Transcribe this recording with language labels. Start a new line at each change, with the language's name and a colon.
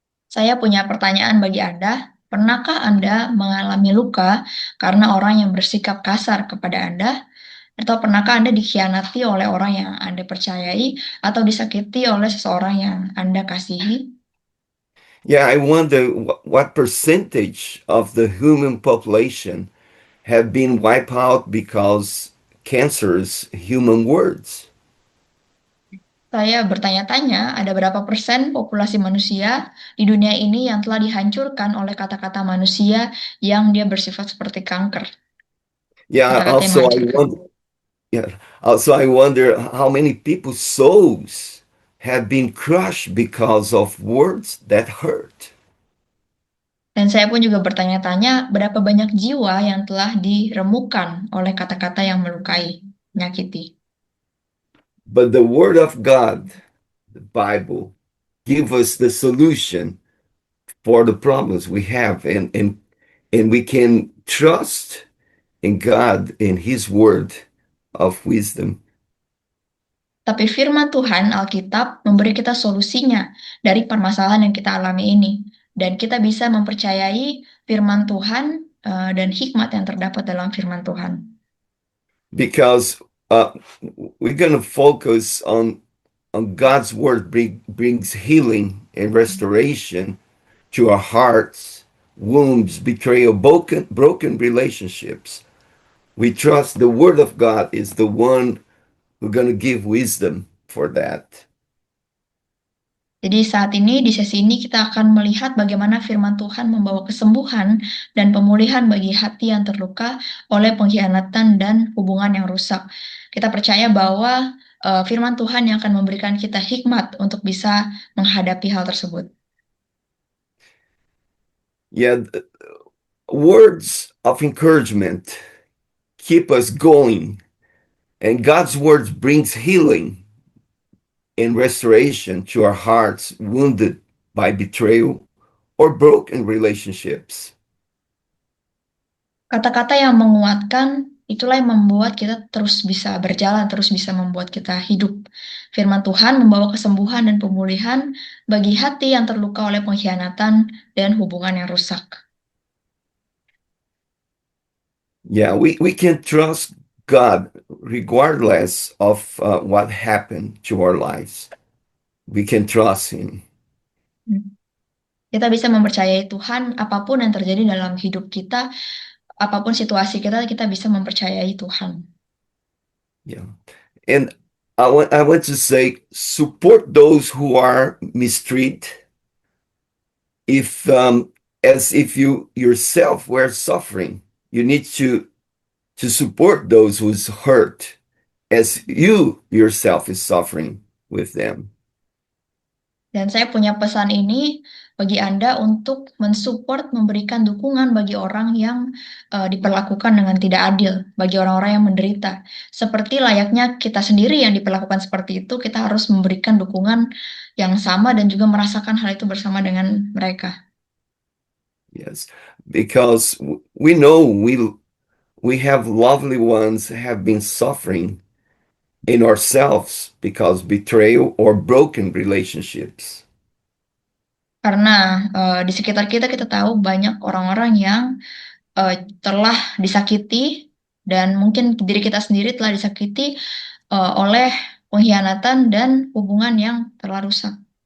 Indonesian: Saya punya pertanyaan bagi Anda. Pernahkah Anda mengalami luka karena orang yang bersikap kasar kepada Anda? Atau pernahkah Anda dikhianati oleh orang yang Anda percayai atau disakiti oleh seseorang yang Anda kasihi?
English: Yeah, I wonder what percentage of the human population have been wiped out because cancerous human words.
Indonesian: Saya bertanya-tanya, ada berapa persen populasi manusia di dunia ini yang telah dihancurkan oleh kata-kata manusia yang dia bersifat seperti kanker,
English: Yeah,
Indonesian: kata-kata yang menghancurkan.
English: yeah, also I wonder how many people's souls have been crushed because of words that hurt.
Indonesian: Dan saya pun juga bertanya-tanya, berapa banyak jiwa yang telah diremukkan oleh kata-kata yang melukai, menyakiti.
English: But the word of God, the Bible, give us the solution for the problems we have, and we can trust in God in his word of wisdom.
Indonesian: Tapi firman Tuhan, Alkitab, memberi kita solusinya dari permasalahan yang kita alami ini. Dan kita bisa mempercayai firman Tuhan dan hikmat yang terdapat dalam firman Tuhan.
English: Because we're going to focus on God's word brings healing and restoration to our hearts, wounds, betrayal, broken relationships. We trust the word of God is the one who's going to give wisdom for that.
Indonesian: Jadi saat ini, di sesi ini kita akan melihat bagaimana firman Tuhan membawa kesembuhan dan pemulihan bagi hati yang terluka oleh pengkhianatan dan hubungan yang rusak. Kita percaya bahwa firman Tuhan yang akan memberikan kita hikmat untuk bisa menghadapi hal tersebut.
English: Yeah, words of encouragement keep us going, and God's words brings healing and restoration to our hearts wounded by betrayal or broken relationships.
Indonesian: Kata-kata yang menguatkan itulah yang membuat kita terus bisa berjalan, terus bisa membuat kita hidup. Firman Tuhan membawa kesembuhan dan pemulihan bagi hati yang terluka oleh pengkhianatan dan hubungan yang rusak.
English: Yeah, we can trust God regardless of what happened to our lives. We can trust Him.
Indonesian: Kita bisa mempercayai Tuhan apapun yang terjadi dalam hidup kita, apapun situasi kita, kita bisa mempercayai Tuhan.
English: Yeah. And I want to say support those who are mistreated if as if you yourself were suffering. You need to support those who's hurt as you yourself is suffering with them.
Indonesian: Dan saya punya pesan ini bagi Anda untuk mensupport, memberikan dukungan bagi orang yang diperlakukan dengan tidak adil, bagi orang-orang yang menderita. Seperti layaknya kita sendiri yang diperlakukan seperti itu, kita harus memberikan dukungan yang sama dan juga merasakan hal itu bersama dengan mereka.
English: Yes, because we know we have lovely ones have been suffering in ourselves because betrayal or broken relationships.
Indonesian: Karena di sekitar kita, kita tahu banyak orang-orang yang telah disakiti dan mungkin diri kita sendiri telah disakiti oleh pengkhianatan dan hubungan yang telah rusak.